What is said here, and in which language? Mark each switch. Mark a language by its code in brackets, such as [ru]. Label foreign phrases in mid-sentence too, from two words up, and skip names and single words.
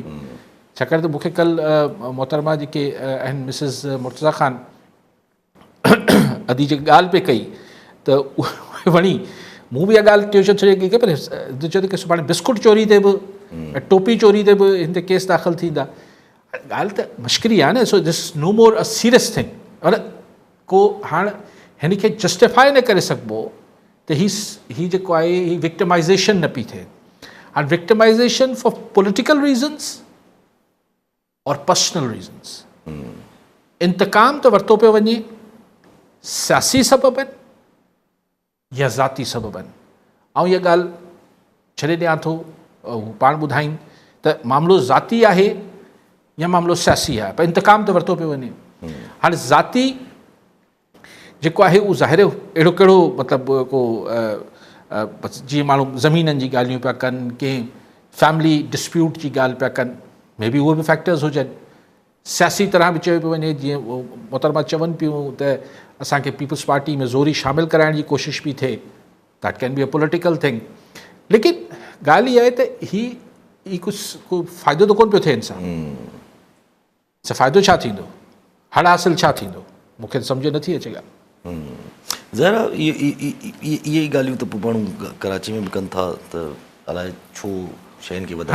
[sd] छाकाणि त मूंखे कल्ह मोहतरमा जेके आहिनि मिसिस मुर्तज़ा ख़ान अदी जेकी ॻाल्हि पे कई त उहा वणी। मूं बि इहा ॻाल्हि ट्यूशन छॾे कई पर चयो त सुभाणे बिस्कुट चोरी ते बि, टोपी चोरी ते बि हिन ते केस दाख़िल थींदा। ॻाल्हि त मश्करी आहे न, [en] So this no more a serious thing. [sd] पर को हाणे हिन खे जस्टिफाई न करे सघिबो त ही जेको आहे ही विक्टिमाइज़ेशन न पई थिए। हाणे [en] victimization for political reasons [sd] और [en] personal reasons, [sd] इंतकाम त वरितो पियो वञे, सियासी सबब आहिनि या ज़ाती सबब आहिनि। ऐं इहा ॻाल्हि छॾे ॾियां थो, हू पाण ॿुधाइनि त मामिलो ज़ाती आहे या मामिलो सियासी आहे, पर इंतकाम त वरितो पियो वञे। हाणे ज़ाती जेको आहे उहो ज़ाहिर अहिड़ो कहिड़ो मतिलबु को जीअं माण्हू ज़मीननि जी ॻाल्हियूं पिया कनि, कंहिं [en] family dispute [sd] जी ॻाल्हि पिया कनि, [en] may be [sd] उहे बि फैक्टर्स हुजनि। सियासी तरह बि चयो पियो वञे, जीअं मोहतरमा चवनि पियूं त असांखे पीपल्स पार्टी में ज़ोरी शामिल कराइण जी कोशिशि पई थिए, [en] That can be a political thing. [sd] लेकिन ॻाल्हि इहा आहे त ही कुझु को फ़ाइदो त कोन पियो थिए इंसान सां। फ़ाइदो छा थींदो, हड़ हासिल छा थींदो, मूंखे सम्झ नथी अचे ॻाल्हि। ज़रा इहे ई ॻाल्हियूं त पोइ माण्हू कराची में बि कनि था त अलाए छो शयुनि खे वधाए।